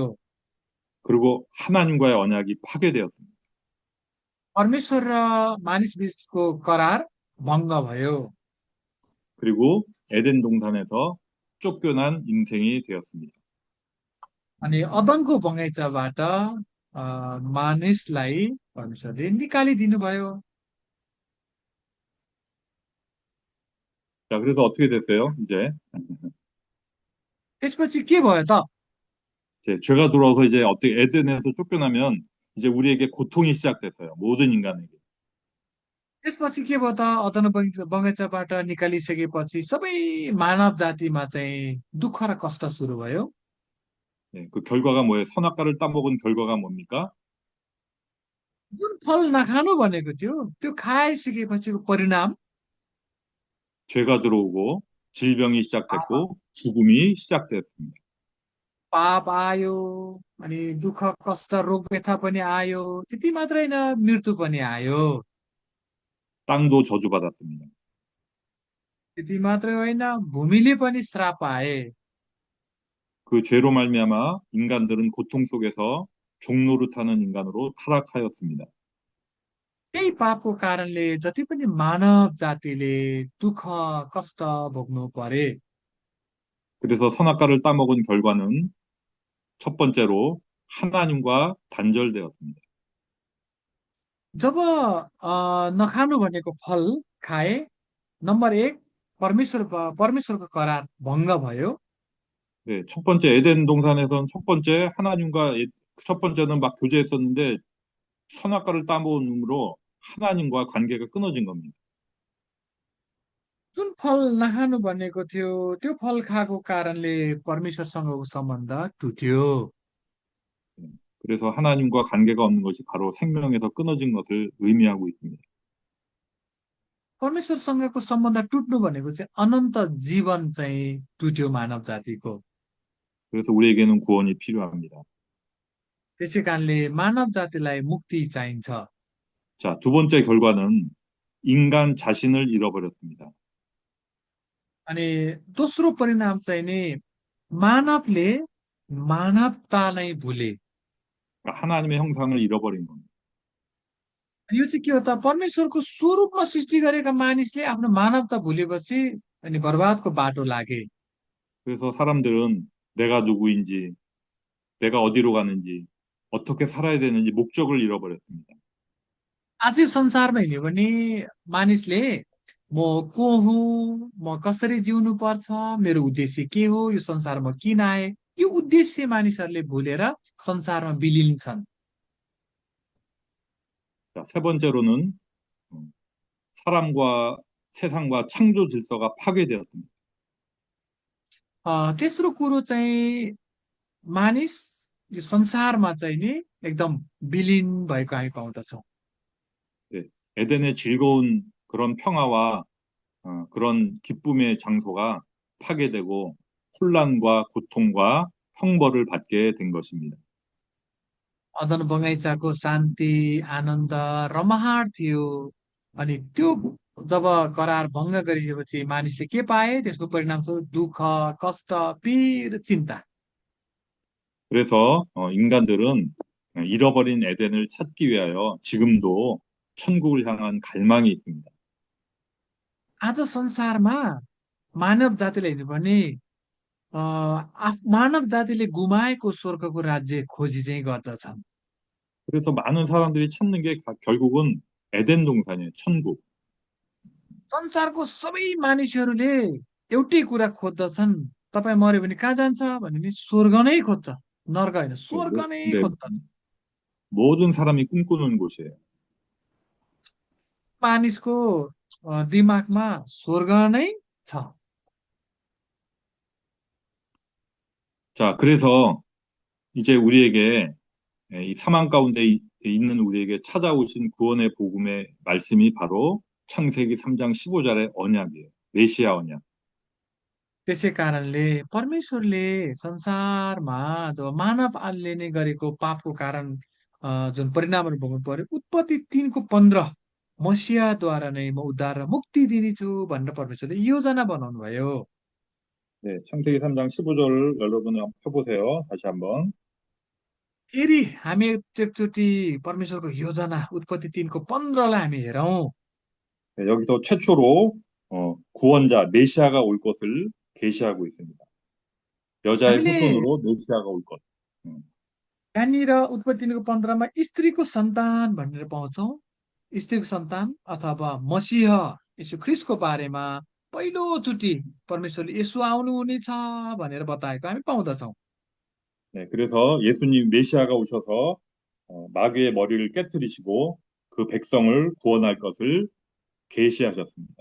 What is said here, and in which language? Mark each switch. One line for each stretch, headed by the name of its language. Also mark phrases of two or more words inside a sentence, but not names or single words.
Korean: 그리고 하나님과의 언약이 파괴되었습니다.
Nepali: परमेश्वर र मानिस बीचको करार भङ्ग भयो
Korean: 그리고 에덴 동산에서 쫓겨난 인생이 되었습니다.
Nepali: अनि अदनको बगैँचाबाट मानिसलाई परमेश्वरले निकालिदिनु भयो।
Korean: 자, 그래서 어떻게 됐어요?
Nepali: त्यसपछि के भयो त?
Korean: 이제 죄가 들어와서 이제 어떻게 에덴에서 쫓겨나면 이제 우리에게 고통이 시작됐어요. 모든 인간에게.
Nepali: त्यसपछि के भयो त? अदन बगैँचाबाट निकालिसकेपछि सबै मानव जातिमा चाहिँ दुःख र कष्ट सुरु भयो।
Korean: 네, 그 결과가 뭐예요? 선악과를 따먹은 결과가 뭡니까?
Nepali: जुन फल नखानु भनेको थियो त्यो खाइसकेपछिको परिणाम
Korean: 죄가 들어오고 질병이 시작됐고 죽음이 시작됐습니다.
Nepali: पाप आयो अनि दुःख कष्ट रोग व्यथा पनि आयो, त्यति मात्रै होइन मृत्यु पनि आयो।
Korean: 땅도 저주받았습니다.
Nepali: त्यति मात्रै होइन भूमिले पनि श्राप पाए।
Korean: 그 죄로 말미암아 인간들은 고통 속에서 종노릇하는 인간으로 타락하였습니다.
Nepali: त्यही पापको कारणले जति पनि मानव जातिले दुःख कष्ट भोग्नु परे।
Korean: 그래서 선악과를 따먹은 결과는 첫 번째로 하나님과 단절되었습니다.
Nepali: जब नखानु भनेको फल खाए, नम्बर 1 परमेश्वरको करार भङ्ग भयो।
Korean: 네, 첫 번째 에덴 동산에선 첫 번째 첫 번째는 막 교제했었는데 선악과를 따먹음으로 하나님과 관계가 끊어진 겁니다.
Nepali: जुन फल नखानु भनेको थियो त्यो फल खाएको कारणले परमेश्वरसँगको सम्बन्ध टुट्यो।
Korean: 네, 그래서 하나님과 관계가 없는 것이 바로 생명에서 끊어진 것을 의미하고 있습니다.
Nepali: परमेश्वरसँगको सम्बन्ध टुट्नु भनेको चाहिँ अनन्त जीवन चाहिँ टुट्यो मानव जातिको।
Korean: 그래서 우리에게는 구원이 필요합니다.
Nepali: त्यसै कारणले मानव जातिलाई मुक्ति चाहिन्छ।
Korean: 자, 두 번째 결과는 인간 자신을 잃어버렸습니다.
Nepali: अनि दोस्रो परिणाम चाहिँ नि मानवले मानवता नै भुले।
Korean: 그러니까 하나님의 형상을 잃어버린 겁니다.
Nepali: यो चाहिँ के हो त परमेश्वरको स्वरूपमा सृष्टि गरेका मानिसले आफ्नो मानवता भुलेपछि अनि बर्बादको बाटो लागे।
Korean: 그래서 사람들은 내가 누구인지, 내가 어디로 가는지, 어떻게 살아야 되는지 목적을 잃어버렸습니다.
Nepali: आजै संसारमा हिँड्यो भने मानिसले म को हुँ, म कसरी जिउनु पर्छ, मेरो उद्देश्य के हो, यो संसारमा किन आए, यो उद्देश्य मानिसहरूले भुलेर संसारमा बिलिन्छन्।
Korean: 자, 세 번째로는 음, 사람과 세상과 창조 질서가 파괴되었습니다.
Nepali: तेस्रो कुरो चाहिँ मानिस यो संसारमा चाहिँ नि एकदम विलिन भएको हामी पाउँदछौँ।
Korean: 네, 에덴의 즐거운 그런 평화와 그런 기쁨의 장소가 파괴되고 혼란과 고통과 형벌을 받게 된 것입니다.
Nepali: अदन बगैँचाको शान्ति आनन्द रमाहाट थियो अनि त्यो जब करार भङ्ग गरिएपछि मानिसले के पाए त्यसको परिणामस्वरूप दुःख कष्ट पीड चिन्ता।
Korean: 그래서 인간들은 잃어버린 에덴을 찾기 위하여 지금도 천국을 향한 갈망이 있습니다.
Nepali: आज संसारमा मानव जातिले हेर्नु भने मानव जातिले गुमाएको स्वर्गको राज्य खोजी चाहिँ गर्दछन्।
Korean: 그래서 많은 사람들이 찾는 게 결국은 에덴 동산이에요, 천국.
Nepali: संसारको सबै मानिसहरूले एउटै कुरा खोज्दछन्, तपाईँ मर्यो भने कहाँ जान्छ भने नि स्वर्ग नै खोज्छ, नर्क होइन
Korean: 네,
Nepali: स्वर्ग नै
Korean: 네,
Nepali: खोज्दछ।
Korean: 모든 사람이 꿈꾸는 곳이에요.
Nepali: मानिसको दिमागमा स्वर्ग नै छ।
Korean: 자, 그래서 이제 우리에게 이 사망 가운데 있는 우리에게 찾아오신 구원의 복음의 말씀이 바로 창세기 3장 15절의 언약이에요. 메시아 언약.
Nepali: त्यसै कारणले परमेश्वरले संसारमा जब मानव आल्ने गरेको पापको कारण जुन परिणामहरू भोग्नु पर्यो उत्पत्ति 3:15 मसियाद्वारा नै म उद्धार र मुक्ति दिनेछु भनेर परमेश्वरले योजना बनाउनु भयो।
Korean: 네, 창세기 3장 15절을 여러분 펴보세요. 다시 한번.
Nepali: फेरि हामी एकचोटि परमेश्वरको योजना उत्पत्ति 3:15लाई हामी हेरौँ।
Korean: 네, 여기서 최초로 구원자 메시아가 올 것을 계시하고 있습니다. 여자의
Nepali: हामीले
Korean: 후손으로 메시아가 올 것. 음,
Nepali: यहाँनिर उत्पत्ति 3:15मा स्त्रीको सन्तान भनेर पाउँछौँ। स्त्रीको सन्तान अथवा मसीह यीशु ख्रिस्टको बारेमा पहिलोचोटि परमेश्वरले यसो आउनुहुनेछ भनेर बताएको हामी पाउँदछौँ।
Korean: 네, 그래서 예수님 메시아가 오셔서 마귀의 머리를 깨뜨리시고 그 백성을 구원할 것을 계시하셨습니다.